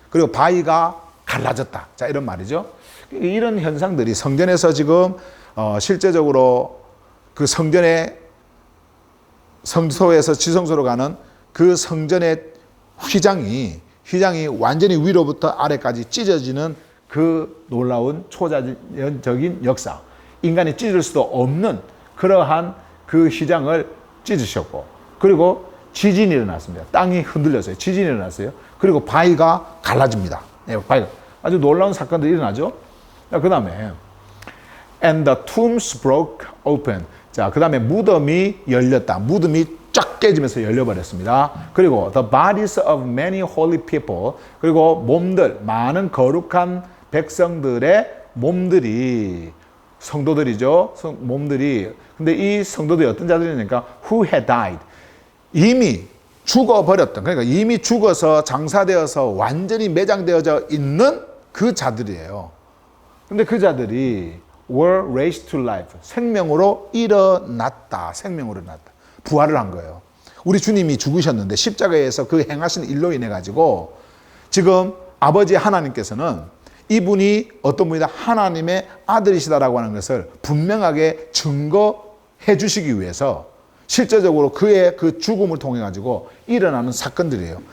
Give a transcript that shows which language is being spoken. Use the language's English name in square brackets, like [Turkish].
[Korean] 그리고 바위가 갈라졌다. 자, 이런 말이죠. 이런 현상들이 성전에서 지금 실제적으로 그 성전의 성소에서 지성소로 가는 그 성전의 휘장이 완전히 위로부터 아래까지 찢어지는 그 놀라운 초자연적인 역사. 인간이 찢을 수도 없는 그러한 그 휘장을 찢으셨고, 그리고 지진이 일어났습니다. 땅이 흔들렸어요. 지진이 일어났어요. 그리고 바위가 갈라집니다. 네, 바위가. 아주 놀라운 사건들이 일어나죠. 그 다음에 [English] and the tombs broke open. [Korean] 자, 그 다음에 무덤이 열렸다. 무덤이 쫙 깨지면서 열려버렸습니다. 그리고 [English] the bodies of many holy people. [Korean] 그리고 몸들, 많은 거룩한 백성들의 몸들이, 성도들이죠. 몸들이. 근데 이 성도들이 어떤 자들이니까 [English] who had died. [Korean] 이미 죽어버렸던, 그러니까 이미 죽어서 장사되어서 완전히 매장되어져 있는 그 자들이에요. 근데 그 자들이 [English] were raised to life. [Korean] 생명으로 일어났다. 부활을 한 거예요. 우리 주님이 죽으셨는데 십자가에서 그 행하신 일로 인해 가지고 지금 아버지 하나님께서는 이분이 어떤 분이다? 하나님의 아들이시다라고 하는 것을 분명하게 증거해 주시기 위해서 실제적으로 그의 그 죽음을 통해 가지고 일어나는 사건들이에요.